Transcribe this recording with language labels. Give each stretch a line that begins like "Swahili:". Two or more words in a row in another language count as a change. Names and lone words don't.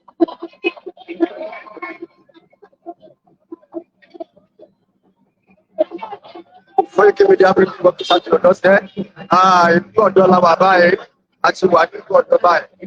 Portuguese: Foi que me deu a pessoa que eu não sei.
Yoruba: Ìlú ọ̀dọ́ la wà báyìí. A ti wà nínú ọ̀dọ́ báyìí.